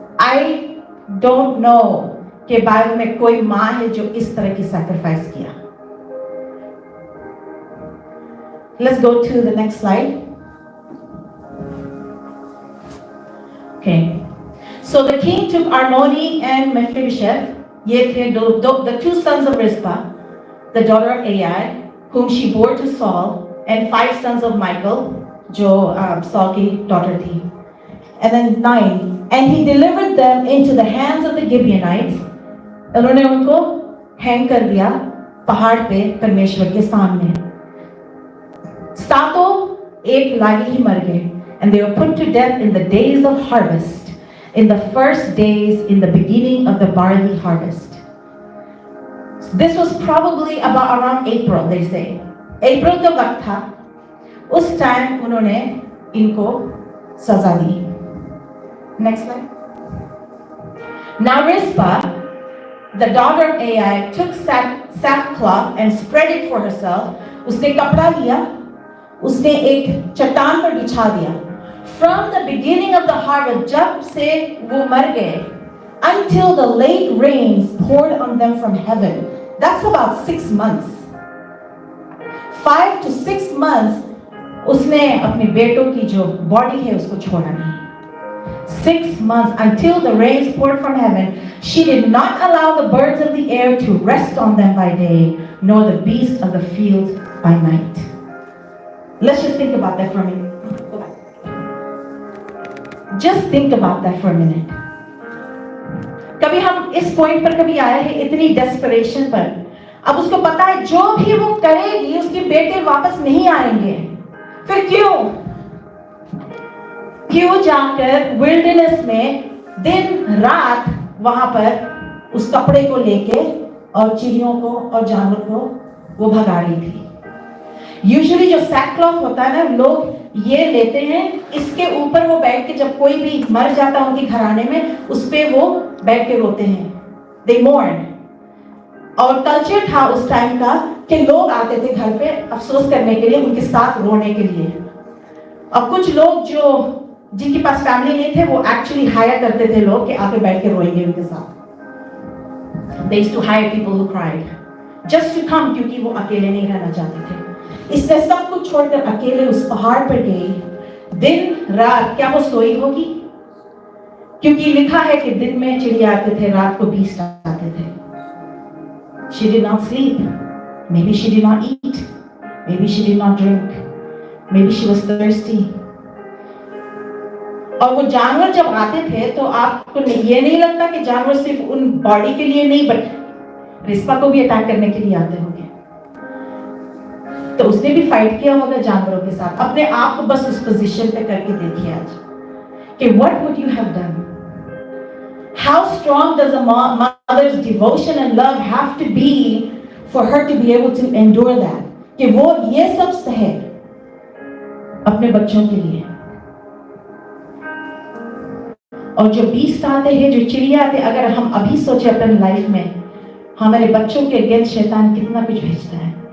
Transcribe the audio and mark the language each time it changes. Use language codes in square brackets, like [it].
[en] I don't know [hi] कि Bible में कोई माँ है जो इस तरह की सैक्रिफाइस किया। [en] Let's go to the next slide. Okay. So the king took Armoni and Mephibosheth. [hi] ये थे [en] the 2 sons of Rizpah, the daughter of Ai, whom she bore to Saul, and 5 sons of Michal, [hi] जो Saul की daughter थी. [en] And then 9, and he delivered them into the hands of the Gibeonites. [hi] उन्होंने उनको hang कर दिया पहाड़ पे परमेश्वर के सामने। 7 एक लागी ही मर गए। [en] And they were put to death in the days of harvest, in the first days, in the beginning of the barley harvest. This was probably around April, they say. [hi] April का वक्त था, उस टाइम उन्होंने इनको सजा दी। [en] Next slide. Now Rizpah, the daughter of Ai, took sackcloth and spread it for herself. [hi] उसने कपड़ा लिया, उसने एक चट्टान पर बिछा दिया। [en] From the beginning of the harvest, [hi] जब से वो मर गए, [en] until the late rains poured on them from heaven. That's about 6 months. 5 to 6 months [hi] उसने अपने बेटों की जो बॉडी है उसको छोड़ा नहीं। [en] 6 months until the rains poured from heaven. She did not allow the birds of the air to rest on them by day, nor the beasts of the field by night. Let's just think about that for a minute. Go back. Just think about that for a minute. [hi] कभी हम इस point पर कभी आए हैं, इतनी desperation पर। अब उसको पता है जो भी वो करेगी उसके बेटे वापस नहीं आएंगे। फिर क्यों जाकर विल्डरनेस में दिन रात वहां पर उस कपड़े को लेके और चिड़ियों को और जानवर को वो भगा रही थी। यूजुअली जो सैकक्लॉथ होता है ना, लोग ये लेते हैं, इसके ऊपर वो बैठ के, जब कोई भी मर जाता है उनके घराने में, उस पे वो बैठ के रोते हैं, [en] They mourn. [hi] और कल्चर था उस टाइम का कि लोग आते थे घर पे अफसोस करने के लिए, उनके साथ रोने के लिए। और कुछ लोग जो जिनके पास फैमिली नहीं थे, वो एक्चुअली हायर करते थे लोग कि आके बैठ के रोएंगे उनके साथ। [en] They used to hire people who cried just to come, [hi] क्योंकि वो अकेले नहीं रहना चाहते थे। इसने सब कुछ छोड़कर अकेले उस पहाड़ पर गई। दिन रात क्या वो सोई होगी? क्योंकि लिखा है कि दिन में चिड़िया आते थे, रात को बीस्ट आते थे। [en] She did not sleep. Maybe she did not eat. Maybe she did not drink. Maybe she was thirsty. [hi] और वो जानवर जब आते थे तो आपको ये नहीं लगता कि जानवर सिर्फ उन बॉडी के लिए नहीं, बट रिस्पा को भी अटैक करने के लिए आते होंगे। तो उसने भी फाइट किया होगा जानवरों के साथ। अपने आप को बस उस पोजीशन पे करके देखिए आज कि [en] what would you have done? How strong does a mother's devotion and love have to be for her to be able to endure that? [hi] कि वो ये सब सहे अपने बच्चों के लिए। और जो बीस्ट आते हैं, जो चिड़िया आते, अगर हम अभी सोचे अपनी लाइफ में, हमारे बच्चों के अगेंस्ट शैतान कितना कुछ भेजता है।